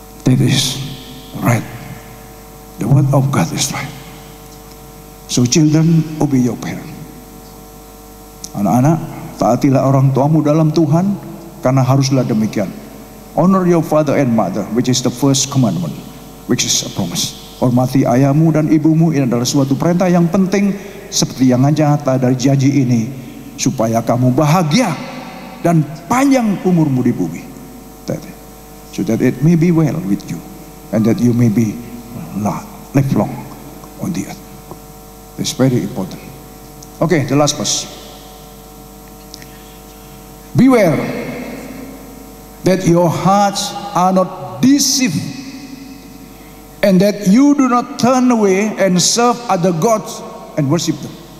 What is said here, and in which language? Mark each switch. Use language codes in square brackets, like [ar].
[en] That is right. The word of God is right. So children, obey your parents. [id] Anak-anak, taatilah orang tuamu dalam Tuhan, karena haruslah demikian. [en] Honor your father and mother, which is the first commandment, which is a promise. [id] Hormati ayahmu dan ibumu, ini adalah suatu perintah yang penting, seperti yang nyata dari janji ini, supaya kamu bahagia dan panjang umurmu di bumi. [en] So that it may be well with you, and that you may be live long on the earth. It's very important. Okay, the last verse. Beware that your hearts are not deceived, and that you do not turn away and serve other gods and worship them.